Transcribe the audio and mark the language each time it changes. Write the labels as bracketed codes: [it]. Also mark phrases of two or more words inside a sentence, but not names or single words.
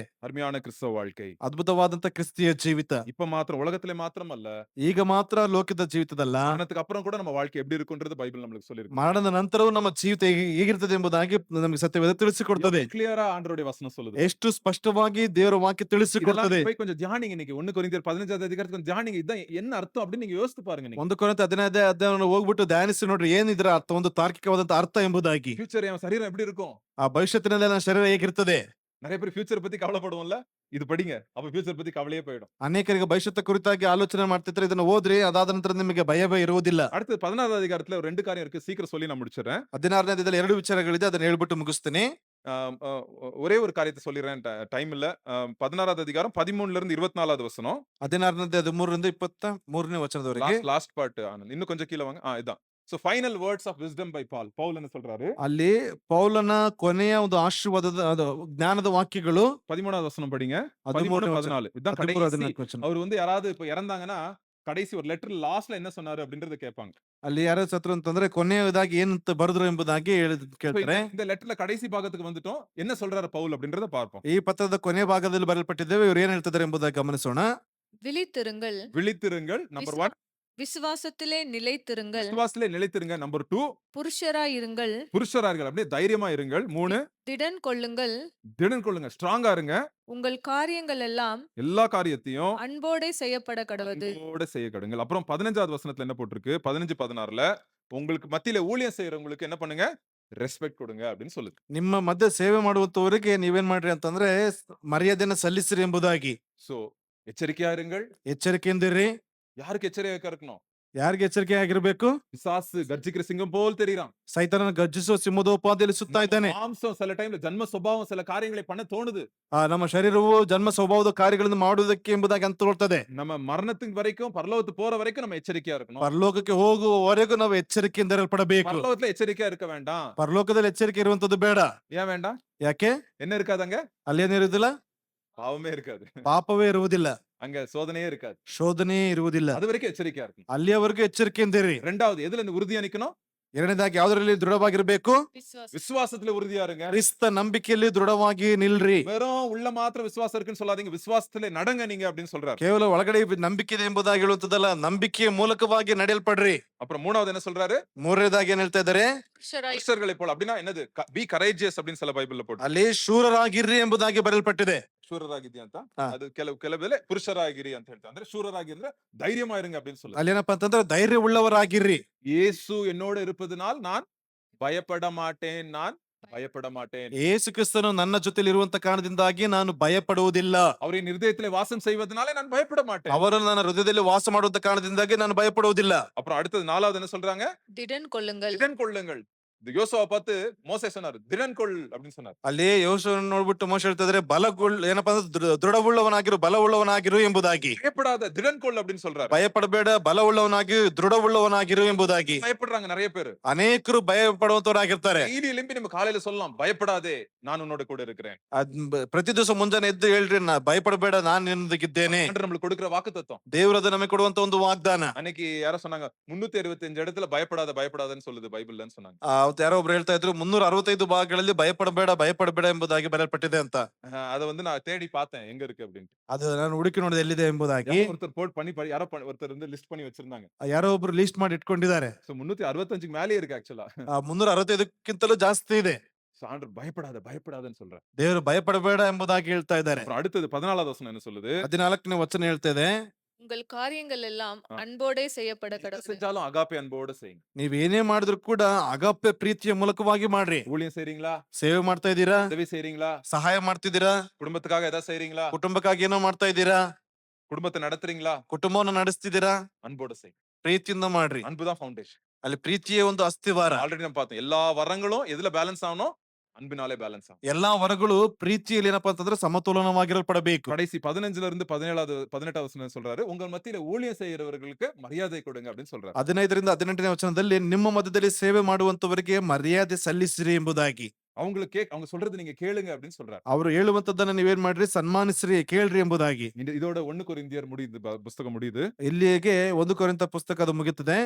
[ta] அருமையான கிறிஸ்தவ வாழ்க்கை. [kn] ಅದ್ಭುತವಾದಂತ ಕ್ರಿಸ್ತಿಯ ಜೀವಿತ. [ta] இப்ப மாத்திரம் உலகத்திலே மாத்திரம் அல்ல, [kn] ಈಗ ಮಾತ್ರ ಲೋಕದ ಜೀವಿತದಲ್ಲ, [ta] மரணத்துக்கு அப்புறம் கூட நம்ம வாழ்க்கை எப்படி இருக்குன்றது பைபிள் நமக்கு சொல்லிருக்கு. [kn] ಮರಣದ ನಂತರವೂ ನಮ್ಮ ಜೀವಿತ ಹೇಗಿರ್ತದೆ ಎಂಬುದಾಗಿ ನಮಗೆ ಸತ್ಯವೇದ ತಿಳಿಸಿಕೊಡ್ತದೆ. [ta] ಕ್ಲಿಯரா ஆண்டவருடைய வசனம் சொல்லுது. [kn] ಎಷ್ಟು ಸ್ಪಷ್ಟವಾಗಿ ದೇವರ ವಾಕ್ಯ ತಿಳಿಸಿಕೊಡ್ತದೆ. [ta] போய் கொஞ்சம் தியானிங்க. இன்னைக்கு 1 கொரிந்தியர் 15வது அதிகாரத்துல தியானிங்க. இதான் என்ன அர்த்தம் அப்படின்னு நீங்க யோசித்து பாருங்க. [kn] 1 ಕೊರಿಂಥ 15ನೇ ಅಧ್ಯಾಯವನ್ನು ಹೋಗ್ಬಿಟ್ಟು ಧ್ಯಾನಿಸಿ ನೋಡ್ರಿ, ಏನಿದ್ರ ಅರ್ಥ, ಒಂದು ತಾರ್ಕಿಕವಾದಂತ ಅರ್ಥ ಎಂಬುದಾಗಿ. [ta] ಫ್ಯೂಚರ್ என் சரீரம் எப்படி இருக்கும்? [kn] ಆ ಭವಿಷ್ಯತ್ತಿನಲ್ಲಿ ನನ್ನ ಶರೀರ ಹೇಗಿರ್ತದೆ? [ta] நிறைய பேர் ஃபியூச்சர் பத்தி கவலைப்படுவோம்ல, இது படிங்க, அப்ப ஃபியூச்சர் பத்தி கவலையே போயிடும். [kn] ಅನೇಕರಿಗೆ ಭವಿಷ್ಯತ್ತ ಕುರಿತಾಗಿ ಆಲೋಚನೆ ಮಾಡ್ತಿದ್ರೆ ಇದನ್ನ ಓದ್ರಿ, ಅದಾದ ನಂತರ ನಿಮಗೆ ಭಯವೇ ಇರುವುದಿಲ್ಲ. [ta] அடுத்து 16வது அதிகாரத்துல ஒரு 2 காரியம் இருக்கு, சீக்கிரம் சொல்லி நான் முடிச்சிடுறேன். [kn] 16ನೇ ಅಧ್ಯಾಯದಲ್ಲಿ 2 ವಿಚಾರಗಳಿದೆ, ಅದನ್ನ ಹೇಳ್ಬಿಟ್ಟು ಮುಗಿಸ್ತೀನಿ. [ta] ஒரே ஒரு காரியத்தை சொல்லிடுறேன், டைம் இல்ல. 16வது அதிகாரம் 13ல இருந்து 24வது வசனம். [kn] 16ನೇ ಅಧ್ಯಾಯ 13 ರಿಂದ 23ನೇ ವಚನದವರೆಗೆ. [en] last part. [ta] இன்னும் கொஞ்சம் கீழ வாங்க. இதான். [en] So final words of wisdom by Paul. [ta] ಪೌಲ್ என்ன சொல்றாரு? [kn] ಅಲ್ಲಿ ಪೌಲನ ಕೊನೆಯ ಒಂದು ಆಶೀರ್ವಾದದ ಜ್ಞಾನದ ವಾಕ್ಯಗಳು. [ta] 13வது வசனம் படிங்க. 13 14. இதான் கடைசி. அவர் வந்து யாராவது இப்ப இறந்தாங்கன்னா கடைசி ஒரு லெட்டர் லாஸ்ட்ல என்ன சொன்னாரு அப்படின்றத கேட்பாங்க. [kn] ಅಲ್ಲಿ ಯಾರು ಸತ್ರು ಅಂತಂದ್ರೆ ಕೊನೆಯದಾಗಿ ಏನಂತ ಬರೆದ್ರು ಎಂಬುದಾಗಿ ಕೇಳ್ತಾರೆ. [ta] இந்த லெட்டர்ல கடைசி பாகத்துக்கு வந்துட்டோம். என்ன சொல்றாரு பவுல் அப்படின்றத பார்ப்போம். [kn] ಈ ಪತ್ರದ ಕೊನೆಯ ಭಾಗದಲ್ಲಿ ಬರೆಯಲ್ಪಟ್ಟಿದ್ದೇವೆ. ಇವರು ಏನ್ ಹೇಳ್ತಿದ್ದಾರೆ ಎಂಬುದಾಗಿ ಗಮನಿಸೋಣ. [ta] விழித்திருங்கள். விழித்திருங்கள். நம்பர் 1. விசுவாசத்திலே நிலைத்திருங்கள். விசுவாசத்திலே நிலைத்திருங்க. நம்பர் 2 புருஷராயிருங்கள். புருஷரார்கள் அப்படியே தைரியமா இருங்கள். 3 திடன் கொள்ளுங்கள். திடன் கொள்ளுங்க. ஸ்ட்ராங்கா இருங்க. உங்கள் காரியங்கள் எல்லாம் எல்லா காரியத்தையும் அன்போடே செய்யப்பட கடவது. அன்போட செய்ய கடுங்கள். அப்புறம் 15வது வசனத்துல என்ன போட்டிருக்கு? 15, 16ல உங்களுக்கு மத்தியில ஊழியம் செய்றவங்களுக்கு என்ன பண்ணுங்க? ரெஸ்பெக்ட் கொடுங்க அப்படின்னு சொல்லுது. [kn] ನಿಮ್ಮ ಮಧ್ಯೆ ಸೇವೆ ಮಾಡುವಂತವರಿಗೆ ನೀವೇನ್ ಮಾಡ್ರಿ ಅಂತಂದ್ರೆ ಮರ್ಯಾದೆನ ಸಲ್ಲಿಸಿರಿ ಎಂಬುದಾಗಿ. [ta] சோ எச்சரிக்கையா இருங்கள். [kn] ಎಚ್ಚರಿಕೆಯಿಂದಿರ್ರಿ. [ta] யாருக்கு எச்சரிக்கையா இருக்கணும்? [kn] ಯಾರಿಗೆ ಎಚ್ಚರಿಕೆ ಆಗಿರ್ಬೇಕು? [ta] பிசாசு கர்ஜிக்கிற சிங்கம் போல் தெரிகிறான். [kn] ಸೈತಾನನ ಗರ್ಜಿಸುವ ಸಿಂಹದೋಪಾದಿಯಲ್ಲಿ ಸುತ್ತಾ ಇದ್ದಾನೆ. [ta] மாம்சம் சில டைம்ல ஜன்ம சுபாவம் சில காரியங்களை பண்ண தோணுது. [kn] ನಮ್ಮ ಶರೀರವು ಜನ್ಮ ಸ್ವಭಾವದ ಕಾರ್ಯಗಳನ್ನು ಮಾಡುವುದಕ್ಕೆ ಎಂಬುದಾಗಿ ಅಂತೊಳ್ತದೆ. [ta] நம்ம மரணத்துக்கு வரைக்கும் பரலோகத்துக்கு போற வரைக்கும் நம்ம எச்சரிக்கையா இருக்கணும். [kn] ಪರಲೋಕಕ್ಕೆ ಹೋಗುವವರೆಗೂ ನಾವು ಎಚ್ಚರಿಕೆಯಿಂದ ಇರಲ್ಪಡಬೇಕು. [ta] பரலோகத்துல எச்சரிக்கையா இருக்க வேண்டாம். [kn] ಪರಲೋಕದಲ್ಲಿ ಎಚ್ಚರಿಕೆ ಇರುವಂತದ್ದು ಬೇಡ. [ta] ஏன் வேண்டாம்? [kn] ಯಾಕೆ? [ta] என்ன இருக்காதங்க? [kn] ಅಲ್ಲೇನಿರುವುದಿಲ್ಲ? [ta] பாவமே இருக்காது. [kn] ಪಾಪವೇ ಇರುವುದಿಲ್ಲ. [ta] அங்க சோதனையே இருக்காது. [kn] ಶೋಧನೆಯೇ ಇರುವುದಿಲ್ಲ. [ta] அது வரைக்கும் எச்சரிக்கையா இருக்கணும். [kn] ಅಲ್ಲಿಯವರೆಗೂ ಎಚ್ಚರಿಕೆಯಿಂದಿರಿ. [ta] ரெண்டாவது எதுல உறுதியா நிக்கணும்? [kn] ಎರಡನೇದಾಗಿ ಯಾವುದರಲ್ಲಿ ದೃಢವಾಗಿರ್ಬೇಕು? [ta] விசுவாசம். விசுவாசத்துல உறுதியா இருங்க. [kn] ಕ್ರಿಸ್ತ ನಂಬಿಕೆಯಲ್ಲಿ ದೃಢವಾಗಿ ನಿಲ್ರಿ. [ta] வெறும் உள்ள மாத்திரம் விசுவாசம் இருக்குன்னு சொல்லாதீங்க. விசுவாசத்துல நடங்க நீங்க அப்படின்னு சொல்றாரு. [kn] ಕೇವಲ ಒಳಗಡೆ ನಂಬಿಕೆ ಇದೆ ಎಂಬುದಾಗಿ ಹೇಳುತ್ತದಲ್ಲ, ನಂಬಿಕೆಯ ಮೂಲಕವಾಗಿ ನಡೆಯಲ್ಪಡ್ರಿ. [ta] அப்புறம் மூணாவது என்ன சொல்றாரு? [kn] ಮೂರನೇದಾಗಿ ಏನ್ ಹೇಳ್ತಾ ಇದ್ದಾರೆ? [ta] புருஷராய் புருஷர்களை போல அப்படின்னா என்னது? [en] be courageous [ta] அப்படின்னு சில பைபிள்ல போட்டு [kn] ಅಲ್ಲಿ ಶೂರರಾಗಿರ್ರಿ ಎಂಬುದಾಗಿ ಬರೆಯಲ್ಪಟ್ಟಿದೆ. ಶೂರರಾಗಿದ್ಯಾ ಅಂತ ಹಾ. ಅದು ಕೆಲವು ಪುರುಷರಾಗಿರಿ ಅಂತ ಹೇಳ್ತಾರೆ. ಅಂದ್ರೆ ಶೂರರಾಗಿ ಅಂದ್ರೆ ಧೈರ್ಯமா [ta] இருங்க அப்படின்னு சொல்லுது. [kn] ಅಲ್ಲಿ ಏನಪ್ಪಾ ಅಂತಂದ್ರೆ ಧೈರ್ಯ ಉಳ್ಳವರಾಗಿರ್ರಿ. [ta] இயேசு என்னோடு இருப்பதனால் நான் பயப்பட மாட்டேன். நான் பயப்பட மாட்டேன். [kn] ಯೇಸು ಕ್ರಿಸ್ತನು ನನ್ನ ಜೊತೆಲಿ ಇರುವಂತ ಕಾರಣದಿಂದಾಗಿ ನಾನು ಭಯಪಡುವುದಿಲ್ಲ. [ta] அவரின் இருதயத்திலே வாசம் செய்வதனாலே நான் பயப்பட மாட்டேன். [kn] ಅವರು ನನ್ನ ಹೃದಯದಲ್ಲಿ ವಾಸ ಮಾಡುವಂತ ಕಾರಣದಿಂದಾಗಿ ನಾನು ಭಯಪಡುವುದಿಲ್ಲ. [ta] அப்புறம் அடுத்தது 4வது என்ன சொல்றாங்க? திடன் கொள்ளுங்கள். திடன் கொள்ளுங்கள். இந்த யோசுவா பார்த்து மோசே சொன்னாரு திடன் கொள் அப்படின்னு சொன்னார். [kn] ಅಲ್ಲಿ ಯೋಶುವನನ್ನು ನೋಡ್ಬಿಟ್ಟು ಮೋಶೆ ಹೇಳ್ತಿದ್ರೆ ಏನಪ್ಪಾ ಅಂದ್ರೆ ದೃಢವುಳ್ಳವನಾಗಿರು, ಬಲವುಳ್ಳವನಾಗಿರು ಎಂಬುದಾಗಿ. [ta] பயப்படாத திடன் கொள் அப்படின்னு சொல்றாரு. [kn] ಭಯಪಡಬೇಡ, ಬಲವುಳ್ಳವನಾಗಿ ದೃಢವುಳ್ಳವನಾಗಿರು ಎಂಬುದಾಗಿ. [ta] பயப்படுறாங்க நிறைய பேரு. [kn] ಅನೇಕರು ಭಯಪಡುವಂತವರಾಗಿರ್ತಾರೆ. [ta] டெய்லி எழும்பி நம்ம காலையில சொல்லலாம் பயப்படாதே நான் உன்னோட கூட இருக்கிறேன். [kn] ಪ್ರತಿ ದಿವಸ ಮುಂಜಾನೆ ಎದ್ದು ಹೇಳ್ರಿ, ಭಯಪಡಬೇಡ, ನಾನು ನಿನ್ನೊಂದಿಗಿದ್ದೇನೆ. [ta] ஆண்டவர் நம்மளுக்கு கொடுக்கிற வாக்குத்தத்தம். [kn] ದೇವರದ ನಮಗೆ ಕೊಡುವಂತ ಒಂದು ವಾಗ್ದಾನ. [ta] அன்னைக்கு யாரோ சொன்னாங்க 365 இடத்துல பயப்படாதன்னு சொல்லுது பைபிள்லன்னு சொன்னாங்க. [kn] ಅವತ್ತು ಯಾರೋ ಒಬ್ರು ಹೇಳ್ತಾ ಇದ್ರು 365 ಭಾಗಗಳಲ್ಲಿ ಭಯಪಡಬೇಡ ಎಂಬುದಾಗಿ ಬರೆಯಲ್ಪಟ್ಟಿದೆ ಅಂತ. [ta] அத வந்து நான் தேடி பார்த்தேன் எங்க இருக்கு அப்படின்னு. [kn] ಅದು ನಾನು ಹುಡುಕಿ ನೋಡಿದೆ ಎಲ್ಲಿದೆ ಎಂಬುದಾಗಿ. [ta] ஒருத்தர் போட் பண்ணி யாரோ ஒருத்தர் வந்து லிஸ்ட் பண்ணி வச்சிருந்தாங்க. [kn] ಯಾರೋ ಒಬ್ರು ಲಿಸ್ಟ್ ಮಾಡಿ ಇಟ್ಕೊಂಡಿದ್ದಾರೆ. [ta] சோ 365க்கு மேலே இருக்கு ஆக்சுவலா. [kn] 365ಕ್ಕಿಂತಲೂ ಜಾಸ್ತಿ ಇದೆ. [ta] ஆண்டவர் பயப்படாதன்னு சொல்றார். [kn] ದೇವರು ಭಯಪಡಬೇಡ ಎಂಬುದಾಗಿ ಹೇಳ್ತಾ ಇದ್ದಾರೆ. [ta] அப்புறம் அடுத்தது 14வது வசனம் என்ன சொல்லுது? [kn] 14ನೇ ವಚನ ಹೇಳ್ತಾ ಇದೆ, [ta] உங்கள் காரியங்கள் எல்லாம் அன்போடே செய்யப்பட எது கடவது. செஞ்சாலும் அகாப்பே அன்போட செய்யுங்க. [kn] ನೀವ್ ಏನೇ ಮಾಡಿದ್ರು ಕೂಡ ಅಗಪ್ಯ ಪ್ರೀತಿಯ ಮೂಲಕವಾಗಿ ಮಾಡ್ರಿ. [ta] ஊழியம் செய்றீங்களா? [kn] ಸೇವೆ ಮಾಡ್ತಾ ಇದ್ದೀರಾ? [ta] உதவி செய்றீங்களா? [kn] ಸಹಾಯ ಮಾಡ್ತಿದ್ದೀರಾ? [ta] குடும்பத்துக்காக ஏதாவது செய்றீங்களா? [kn] ಕುಟುಂಬಕ್ಕಾಗಿ ಏನೋ ಮಾಡ್ತಾ ಇದ್ದೀರಾ? [ta] குடும்பத்தை நடத்துறீங்களா? [kn] ಕುಟುಂಬವನ್ನು ನಡೆಸ್ತಿದ್ದೀರಾ? [ta] அன்போட செய்யுங்க. [kn] ಪ್ರೀತಿಯಿಂದ ಮಾಡ್ರಿ. [ta] அன்புதான் ஃபவுண்டேஷன். ಅಲ್ಲಿ ಪ್ರೀತಿಯೇ ಒಂದು ಅಸ್ಥಿವಾರ. ஆல்ரெடி நம்ம பார்த்தோம். எல்லா வரங்களும் எதுல பேலன்ஸ் ஆகணும்? அன்பினாலே பேலன்ஸ் ஆகும். [kn] ಎಲ್ಲಾ ವರಗಳು ಪ್ರೀತಿಯಲ್ಲಿ ಏನಪ್ಪಾ ಅಂತಂದ್ರೆ ಸಮತೋಲನವಾಗಿರಲ್ಪಡಬೇಕು. [ta] கடைசி 15ல இருந்து 18வது வசனம் சொல்றாரு உங்கள் மத்தியில ஊழியம் செய்யறவர்களுக்கு மரியாதை கொடுங்க அப்படின்னு சொல்றாரு. [kn] 15ರಿಂದ 18ನೇ ವಚನದಲ್ಲಿ ನಿಮ್ಮ ಮಧ್ಯದಲ್ಲಿ ಸೇವೆ ಮಾಡುವಂತವರಿಗೆ ಮರ್ಯಾದೆ ಸಲ್ಲಿಸಿರಿ ಎಂಬುದಾಗಿ. [ta] அவங்க சொல்றது நீங்க கேளுங்க அப்படின்னு சொல்றாரு. [kn] ಅವರು ಹೇಳುವಂತದ್ದನ್ನ ನೀವೇನ್ ಮಾಡ್ರಿ? ಸನ್ಮಾನಿಸ್ರಿ, ಕೇಳ್ರಿ ಎಂಬುದಾಗಿ. [ta] இதோட 1 கொரிந்தியர் முடியுது. புத்தகம் முடியுது. [kn] ಇಲ್ಲಿಗೆ 1 ಕೊರಿಂಥ ಪುಸ್ತಕ ಅದು ಮುಗಿಯುತ್ತದೆ.